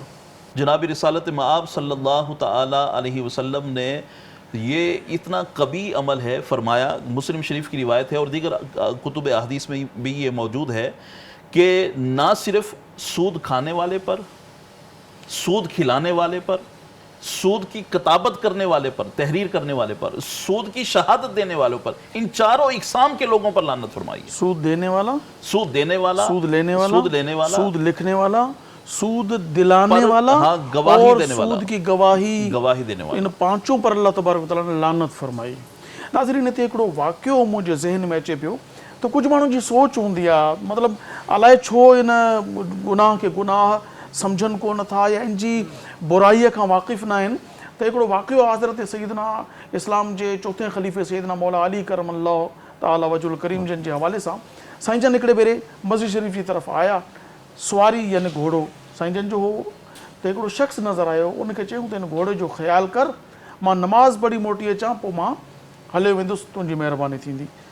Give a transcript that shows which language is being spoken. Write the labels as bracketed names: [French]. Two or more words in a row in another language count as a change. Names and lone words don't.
[Urdu] جناب رسالت مآب صلی اللہ تعالی علیہ وسلم نے یہ اتنا قبیح عمل ہے فرمایا، مسلم شریف کی روایت ہے اور دیگر کتب احادیث میں بھی یہ موجود ہے کہ نہ صرف سود کھانے والے پر، سود کھلانے والے پر، سود کی کتابت کرنے والے پر، تحریر کرنے والے پر، سود کی شہادت دینے والوں پر، ان چاروں اقسام کے لوگوں پر لعنت فرمائی ہے۔ سود دینے والا، سود دینے والا، سود لینے والا، سود لینے والا، سود لکھنے والا، سود دلانے والا، ہاں گواہی اور دینے والا، سود کی گواہی دینے والا، ان پانچوں پر اللہ تبارک و تعالیٰ نے لعنت فرمائی۔ [Sindhi] ناظرین हिते हिकिड़ो वाक़ियो मुंहिंजे ज़हन में अचे पियो त कुझु माण्हुनि जी सोच हूंदी आहे, मतिलबु अलाए छो इन गुनाह खे गुनाह सम्झनि कोन था या इन जी बुराईअ खां वाक़िफ़ न आहिनि। त हिकिड़ो वाक़ियो हज़रत सैयदना इस्लाम जे चौथे ख़लीफ़े सैयदना मौला अली करमल्लाहु ताला वजुल करीम जन जे हवाले सां साईं जन हिकिड़े भेरे मस्जिद शरीफ़ जी तरफ़ आया, सुवारी यानी घोड़ो साईं जन जो हो, त हिकिड़ो शख़्स नज़र आयो, उनखे चयूं त हिन घोड़े जो ख़्यालु कर, मां नमाज़ पढ़ी मोटी अचां पोइ मां हलियो वेंदुसि, तुंहिंजी महिरबानी थींदी।